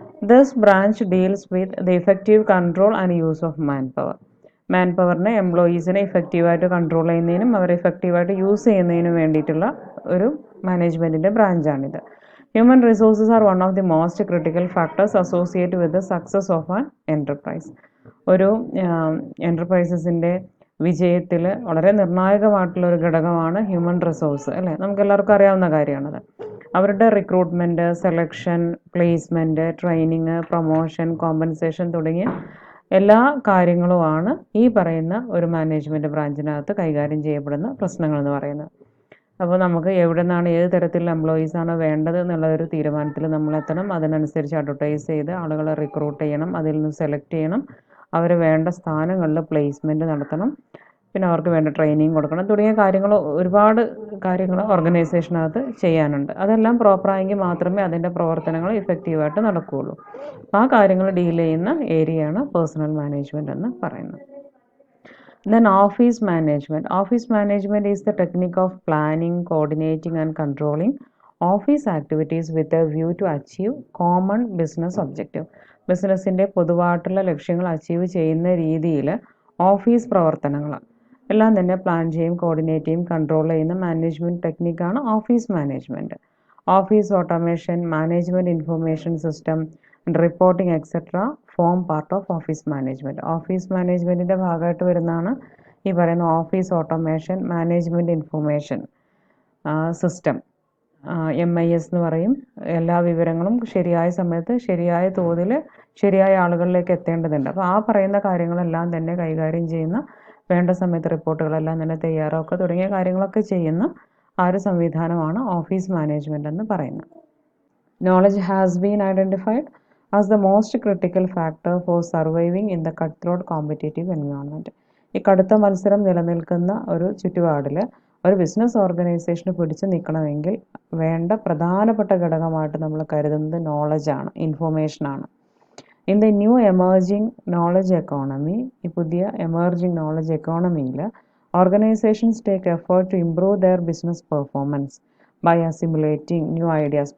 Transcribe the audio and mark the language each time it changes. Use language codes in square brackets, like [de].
[en] This branch deals with the effective control and use of manpower. [ml] മാൻ പവറിനെ, എംപ്ലോയീസിനെ ഇഫക്റ്റീവായിട്ട് control ചെയ്യുന്നതിനും അവരെ ഇഫക്റ്റീവായിട്ട് use ചെയ്യുന്നതിനും വേണ്ടിയിട്ടുള്ള ഒരു മാനേജ്മെൻറ്റിൻ്റെ ബ്രാഞ്ചാണിത്. [en] Human resources are one of the most critical factors associated with the success of an enterprise. [ml] ഒരു എൻ്റർപ്രൈസസിൻ്റെ വിജയത്തിൽ വളരെ നിർണായകമായിട്ടുള്ള ഒരു ഘടകമാണ് ഹ്യൂമൻ റിസോഴ്സ് അല്ലേ, നമുക്ക് എല്ലാവർക്കും അറിയാവുന്ന കാര്യമാണത്. അവരുടെ recruitment, selection, placement, training, promotion, compensation തുടങ്ങിയ എല്ലാ കാര്യങ്ങളുമാണ് ഈ പറയുന്ന ഒരു മാനേജ്മെൻറ്റ് ബ്രാഞ്ചിനകത്ത് കൈകാര്യം ചെയ്യപ്പെടുന്ന പ്രശ്നങ്ങളെന്ന് പറയുന്നത്. അപ്പോൾ നമുക്ക് എവിടെ നിന്നാണ് ഏത് തരത്തിലുള്ള എംപ്ലോയീസാണ് വേണ്ടത് എന്നുള്ള ഒരു തീരുമാനത്തിൽ നമ്മളെത്തണം. അതിനനുസരിച്ച് അഡ്വർട്ടൈസ് ചെയ്ത് ആളുകളെ റിക്രൂട്ട് ചെയ്യണം, അതിൽ നിന്ന് സെലക്ട് ചെയ്യണം, അവർ വേണ്ട സ്ഥാനങ്ങളിൽ പ്ലേസ്മെൻറ്റ് നടത്തണം, പിന്നെ അവർക്ക് വേണ്ട ട്രെയിനിങ് കൊടുക്കണം തുടങ്ങിയ കാര്യങ്ങൾ, ഒരുപാട് കാര്യങ്ങൾ ഓർഗനൈസേഷനകത്ത് ചെയ്യാനുണ്ട്. അതെല്ലാം പ്രോപ്പറായെങ്കിൽ മാത്രമേ അതിൻ്റെ പ്രവർത്തനങ്ങൾ ഇഫക്റ്റീവായിട്ട് നടക്കുകയുള്ളൂ. ആ കാര്യങ്ങൾ ഡീൽ ചെയ്യുന്ന ഏരിയയാണ് പേഴ്സണൽ മാനേജ്മെൻറ്റ് എന്ന് പറയുന്നത്. [en] Then office management. Office management is the technique of planning, coordinating and controlling office activities with a view to achieve common business objective. [ml] ബിസിനസ്സിൻ്റെ പൊതുവായിട്ടുള്ള ലക്ഷ്യങ്ങൾ അച്ചീവ് ചെയ്യുന്ന രീതിയിൽ ഓഫീസ് പ്രവർത്തനങ്ങൾ എല്ലാം തന്നെ പ്ലാൻ ചെയ്യും, കോർഡിനേറ്റ് ചെയ്യും, കൺട്രോൾ ചെയ്യുന്ന management ടെക്നിക്കാണ് office management. [en] Office automation, management information system, reporting etcetera form part of office management. [ml] Office മാനേജ്മെൻറ്റിൻ്റെ ഭാഗമായിട്ട് വരുന്നതാണ് ഈ പറയുന്ന office automation, management information system, MIS എന്ന് പറയും. എല്ലാ വിവരങ്ങളും ശരിയായ സമയത്ത് ശരിയായ തോതിൽ ശരിയായ ആളുകളിലേക്ക് എത്തേണ്ടതുണ്ട്. അപ്പോൾ ആ പറയുന്ന കാര്യങ്ങളെല്ലാം തന്നെ കൈകാര്യം ചെയ്യുന്ന, വേണ്ട സമയത്ത് റിപ്പോർട്ടുകളെല്ലാം തന്നെ തയ്യാറാക്കുക തുടങ്ങിയ കാര്യങ്ങളൊക്കെ ചെയ്യുന്ന ആ ഒരു സംവിധാനമാണ് ഓഫീസ് മാനേജ്മെൻറ്റ് എന്ന് പറയുന്നത്. [en] Knowledge has been identified as the most critical factor for surviving in the cutthroat competitive environment. [ml] ഈ കടുത്ത മത്സരം നിലനിൽക്കുന്ന ഒരു ചുറ്റുപാടിൽ ഒരു ബിസിനസ് ഓർഗനൈസേഷന് പിടിച്ചു നിൽക്കണമെങ്കിൽ വേണ്ട പ്രധാനപ്പെട്ട ഘടകമായിട്ട് നമ്മൾ കരുതുന്നത് നോളജാണ്, ഇൻഫോർമേഷനാണ്. [en] in the new emerging knowledge economy, [ml] ഈ പുതിയ emerging knowledge എക്കോണമിയിൽ [en] Organisations take effort to improve their business performance by assimilating new ideas.